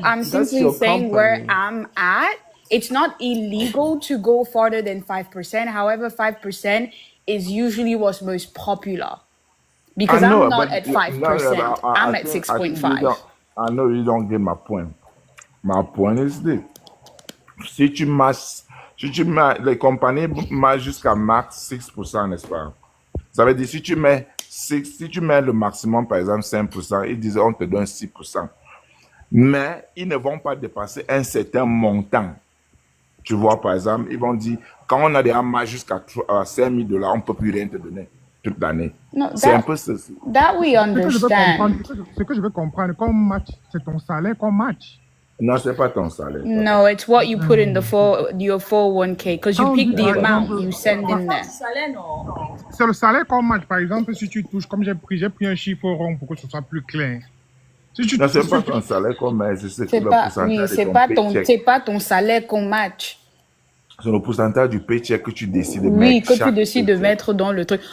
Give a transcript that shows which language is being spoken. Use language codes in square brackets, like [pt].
[en] I'm simply saying where I'm at. It's not illegal to go farther than 5%. However, 5% is usually what's most popular. Because I'm not at 5%. I'm at 6.5. I know you don't get my point. My point is this. [fr] Si tu mets, les compagnies matchent jusqu'à max 6%, n'est-ce pas? Ça veut dire, si tu mets le maximum, par exemple 5%, ils disent on te donne 6%. Mais ils ne vont pas dépasser un certain montant. Tu vois, par exemple, ils vont dire, quand on a des matchs jusqu'à $5 000, on ne peut plus rien te donner toute l'année. C'est un peu ceci. [en] That we understand. [fr] Ce que je veux comprendre, quand on match, c'est ton salaire qu'on match. Non, c'est pas ton salaire. [en] No, it's what you put in your 401k, because you pick the amount you send in there. [fr] C'est le salaire qu'on match. Par exemple, si tu touches, comme j'ai pris un chiffre rond pour que ce soit plus clair. Non, c'est pas ton salaire qu'on match, c'est le pourcentage c'est pas ton salaire qu'on match. C'est le pourcentage du paycheck que tu décides de mettre. Oui, que tu décides de mettre dans le truc.